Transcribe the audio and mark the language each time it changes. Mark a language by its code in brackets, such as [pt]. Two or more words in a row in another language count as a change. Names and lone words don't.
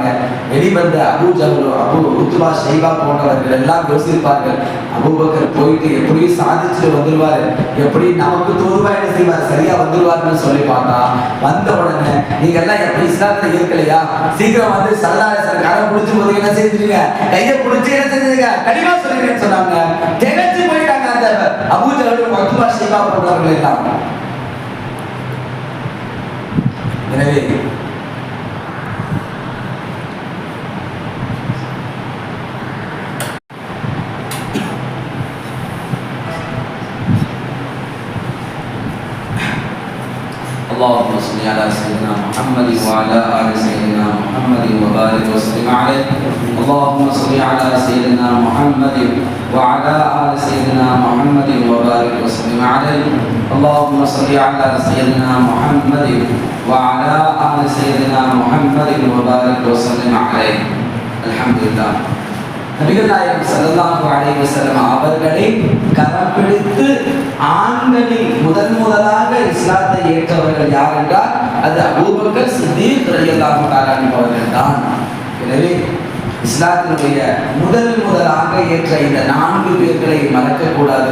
[ta] வெளிவந்த அபூ ஜஹல், அபூ உத்பா, ஷைபா போன்றவர்கள் எல்லாம் யோசிப்பார்கள், அபூபக்கர் போயிட்டு எப்படியும் சாதிச்சுட்டு வந்துருவாரு, எப்படி நமக்கு தோதுவா என்ன செய்வார், சரியா வந்துருவாருன்னு சொல்லி பார்த்தா வந்த உடனே நீங்க எல்லாம் எப்படி இஸ்லாத்துல இருக்கலையா, சீக்கிரம் வந்து சல்லல்லாஹு காலம் பிடிச்சு போது என்ன செஞ்சிருங்க, கையை பிடிச்சி என்ன செஞ்சிருங்க, கடிவா சொல்லிருக்கேன்னு சொன்னாங்க. திகச்சு போயிட்டாங்க அந்த அபூ ஜஹல், உத்பா, ஷைபா போன்றவர்கள் எல்லாம். [ar] எனவே اللهم صل على سيدنا محمد وعلى آل سيدنا محمد وبارك وسلم عليه. اللهم صل على سيدنا محمد وعلى آل سيدنا محمد وبارك وسلم عليه. اللهم صل على سيدنا محمد وعلى آل سيدنا محمد وبارك وسلم عليه. الحمد لله. [ta] நபிகள் நாயகம் [ar] صلى الله عليه وسلم [ta] அவர்களை கரம் பிடித்து ஆண்களில் முதலாக இஸ்லாத்தை ஏற்றவர்கள் யார் என்றால் அது அபூபக்கர் சித்திக் [ar] رضي الله تعالى [ta] அவர்கள் தான். எனவே இஸ்லாத்தினுடைய முதலாக ஏற்ற இந்த 4 பேர்களை மறக்கக்கூடாது.